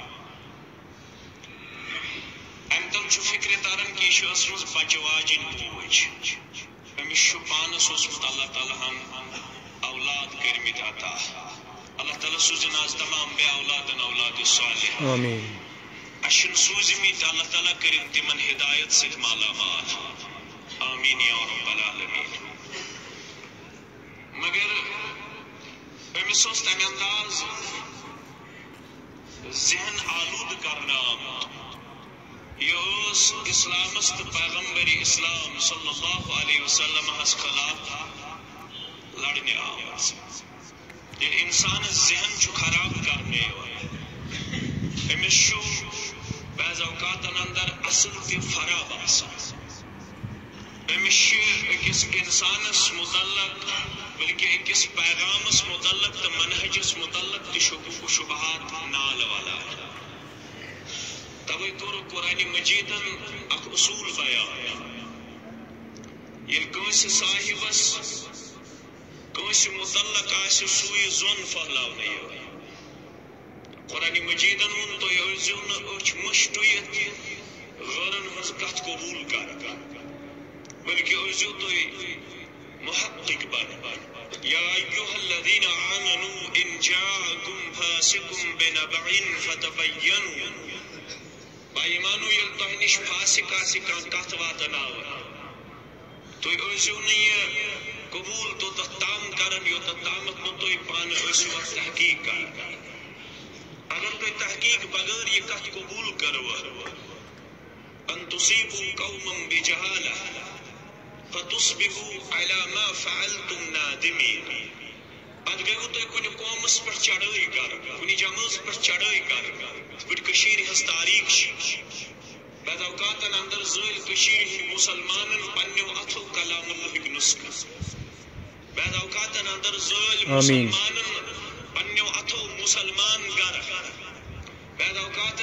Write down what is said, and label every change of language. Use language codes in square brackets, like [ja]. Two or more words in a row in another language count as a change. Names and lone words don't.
[ks] ام تل چھُ فکرِ تران کہ یہ چھِ ٲسمٕژ بچہ واجِنۍ موج أمِس چھُ پانس اوسمُت اللہ تعالیٰ ہن اولاد کٔرمٕتۍ عطا اللہ تعالیٰ سوزن آز تمام بے اولادن اولاد صالح آمین اشن سوزمت اللہ تعالیٰ کرن تمن ہدایت ست مالا مال [ar] آمین یا رب العالمین [ks] مگر امس اوس تمہ انداز ذہن آلود کرنا آمت یہ اوس اسلامس تو پیغمبر اسلام [ar] صلی اللہ علیہ وسلم [ks] ہس خلاف لڑنے آمت یہ انسان ذہن چھو خراب کرنے امس چھو بعض اوقات اندر اصل تہ فراب آسان امس چھ اکس انسانس متعلق بلکہ اکس پیغامس متعلق تو منہجس متعلق تہ شبہات نال والا توے کور قرآن مجیدن اخ اصول بیان یل کٲنٛسہِ صاحبس کٲنٛسہِ متعلق آسہِ سوی زون پھہلاونہٕ یِوان قرآن مجیدن وون تُہۍ ٲسۍزیو نہٕ أچھ مٔش ٹُوِتھ غٲرن ہٕنٛز کتھ قبوٗل کران بلکہ ٲسۍزیو تُہۍ محقق بن [ar] یا ایُّہا الذین آمنوا ان جاءکم فاسق بنبأ فتبینوا [ks] با ایمانو ییٚلہِ تۄہہِ نِش فاسق آسہِ کانٛہہ کتھ واتناوان تُہۍ ٲسۍزیو نہٕ یہِ قبوٗل توٚتتھ تام کرن یوٚتتھ تامتھ نہٕ تُہۍ پانہٕ ٲسِو اتھ تحقیق کران اگر تُہۍ تحقیق بغٲر یہِ کتھ قبوٗل کرو [ar] ان تصیبوا قوما بجہالہ فتصبحوا على ما فعلتم نادمین [ks] پتہٕ گٔیوٕ تُہۍ کُنہِ قومس پٮ۪ٹھ چڑٲے کران کُنہِ جمٲژ پٮ۪ٹھ چڑٲے کران یِتھ پٲٹھۍ کٔشیٖرِ ہٕنٛز تاریٖخ چھِ بعض اوقاتن اندر زٲلۍ کٔشیٖرِ ہٕنٛدۍ مُسلمانن پننیو اتھو کلام اللہٕکۍ نسخہٕ بعض اوقاتن اندر زٲلۍ مُسلمانن پننیو اتھو مسلمان گر بعض اوقاتن